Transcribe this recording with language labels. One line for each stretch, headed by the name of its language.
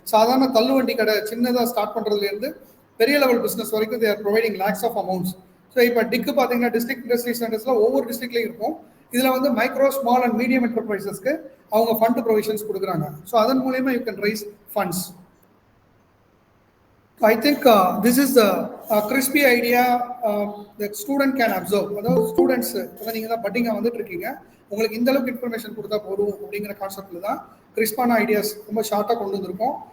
Tamil: சாதாரண தள்ளுவண்டி கடை சின்னதாக ஸ்டார்ட் பண்ணுறதுலேருந்து பெரிய லெவல் பிஸ்னஸ் வரைக்கும்
English: They're providing lakhs of amounts.
Tamil: So இப்போ டிக்கு பார்த்தீங்கன்னா டிஸ்ட்ரிக்ட் இண்டஸ்ட்ரி சென்டர்ஸில் ஒவ்வொரு டிஸ்ட்ரிக்ட்லையும் இருக்கும். இதில் வந்து மைக்ரோ ஸ்மால் அண்ட் மீடியம் என்டர்பிரைசஸ்க்கு அவங்க ஃபண்ட் ப்ரொவிஷன்ஸ் கொடுக்குறாங்க. ஸோ அதன் மூலயமா
English: You can raise funds. I think this is the crispy idea that student can observe.
Tamil: அதாவது ஸ்டூடெண்ட்ஸ் இப்போ நீங்கள் தான் பட்டிங்காக வந்துட்டு இருக்கீங்க, உங்களுக்கு இந்த அளவுக்கு இன்ஃபர்மேஷன் கொடுத்தா போதும் அப்படிங்கிற கான்செப்டில் தான் கிறிஸ்பான ஐடியாஸ் ரொம்ப ஷார்ட்டாக கொண்டு வந்திருக்கோம்.